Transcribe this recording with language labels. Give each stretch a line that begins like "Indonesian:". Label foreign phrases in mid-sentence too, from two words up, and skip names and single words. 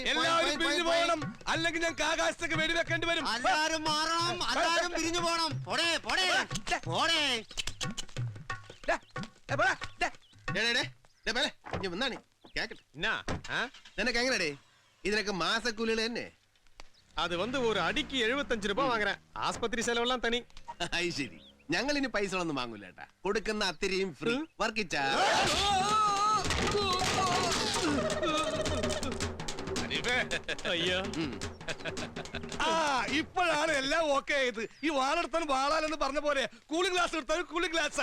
Malayalam: എല്ലാവരും പിരിഞ്ഞു പോകണം, അല്ലെങ്കിൽ ഞങ്ങൾക്ക് ആകാശത്തേക്ക് വെടിവെക്കേണ്ടി വരും. എല്ലാരും മാറണം, എല്ലാരും പിരിഞ്ഞു പോണം. പോടേ പോടേ പോടേ. വന്നാണ് കേക്കട്ടെ. നിനക്ക് എങ്ങനെടേ ഇതിനൊക്കെ മാസക്കൂലികൾ തന്നെ?
Tamil: அது வந்து ஒரு அடிக்கு 75 ரூபாய் வாங்குறேன். ஆஸ்பத்திரி செலவெல்லாம் தனி.
Malayalam: അത് ശരി. ഞങ്ങൾ ഇനി പൈസ ഒന്നും വാങ്ങൂല കേട്ടാ. കൊടുക്കുന്ന അത്തിരിയും ഫ്രീ. വർക്കിച്ച
Tamil: ஐயா
Malayalam: ആ ഇപ്പോഴാണ് എല്ലാം ഓക്കെ ആയത്. ഈ വാളെടുത്താൻ വാളാലെന്ന് പറഞ്ഞ പോലെ കൂളിംഗ് ഗ്ലാസ് എടുത്താൽ കൂളിംഗ് ഗ്ലാസ്.